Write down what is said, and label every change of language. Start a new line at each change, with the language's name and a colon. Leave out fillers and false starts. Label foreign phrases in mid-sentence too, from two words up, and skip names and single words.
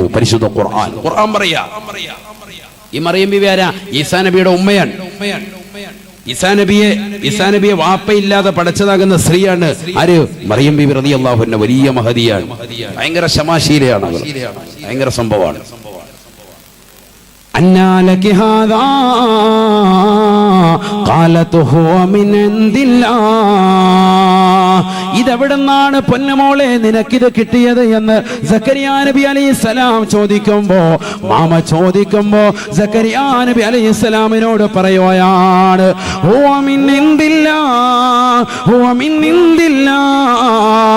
Malayalam: പരിശുദ്ധ ഖുർആൻ പറയാ. ഈ മറിയം ബീവി ആരാ? ഈസാ നബിയുടെ ഉമ്മയാണ്. ഈസാ നബിയെ വാപ്പയില്ലാതെ പടച്ചതാകുന്ന സ്ത്രീയാണ്. ആര്? മറിയം ബീവി
Arabic: رضي الله عنها.
Malayalam: വലിയ മഹദിയാണ്, ഭയങ്കര ക്ഷമാശീലയാണ് അവർ. ഭയങ്കര സംഭവമാണ്.
Arabic: أنى لك هذا قالت هو من عند الله.
Malayalam: ഇതെവിടുന്നാണ് പൊന്നുമോളെ നിനക്കിത് കിട്ടിയത് എന്ന് സക്കരിയ നബി അലൈഹിസ്സലാം ചോദിക്കുമ്പോ, മാമ ചോദിക്കുമ്പോ സക്കരിയ നബി അലൈഹിസ്സലാമിനോട് പറയുകയാണ്,
Arabic: هو من عند الله هو من عند الله.